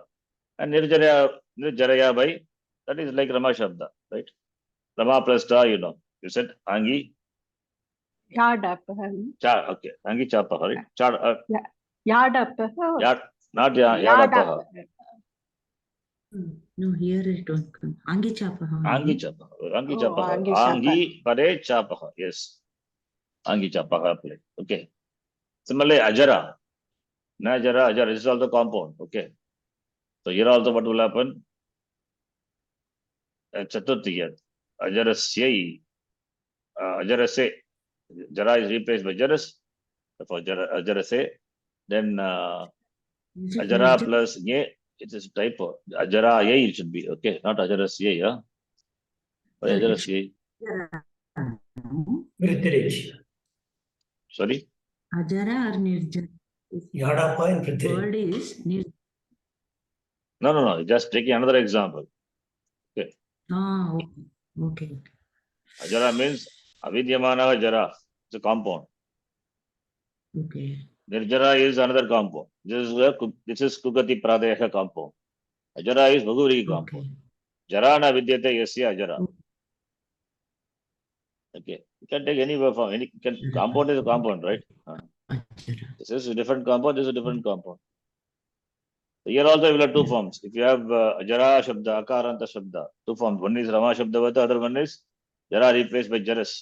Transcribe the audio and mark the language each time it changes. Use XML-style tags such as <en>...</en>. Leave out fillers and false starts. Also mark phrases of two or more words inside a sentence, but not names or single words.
<en>And nirjaraya by, that is like</en> <sa>Rama shabda,</sa> <en>right? Rama plus ta, you said Angi.</en> <sa>Yadapah.</sa> <en>Okay.</en> <sa>Angi chapa,</sa> <en>right?</en> <sa>Yadapah.</sa> <en>Not yadapa. No, here it don't come.</en> <sa>Angi chapaha. Angi chapaha. Angi Oh, chapaha. Angi Angi pare chapaha.</sa> <en>Yes.</en> <sa>Angi chapaha</sa> <en>play. Okay. Similarly, ajara. Na ajara, ajara. This is also compound. Okay. So here also what will happen?</en> <sa>Chaturthi. Ajarasyai. Ajarase.</sa> <en>Jara is replaced by jaras. For ajarase. Then Is it</en> <sa>ajara nirja?</sa> <en>plus ye. It is typo.</en> <sa>Ajara ye</sa> <en>it should be. Okay. Not ajarasye. Yeah. But Sorry,</en> <sa>ajarasye.</sa> <en>Prithviraj. Sorry. Ajara or nirja? Yadapa and Prithviraj. Word is nirja. No. Just taking another example. Ah, okay. Okay. Ajara means</en> <sa>avidyamana jara.</sa> <en>It's a compound. Okay. Nirjara is another compound. This is</en> <sa>Kugati Pradeha</sa> <en>compound. Ajara is Bhaguriki compound. Okay.</en> <sa>Jara na vidyate yasya ajara.</sa> <en>Okay. Okay. You can take any form. Compound is a compound, right? Ajara. This is a different compound. This is a different compound. So here also we will have two forms. If you have</en> <sa>Ajara Shabda, Akaranta Shabda,</sa> <en>two forms. One is Rama Shabdavata, other one is Jara replaced by Jaras.</en>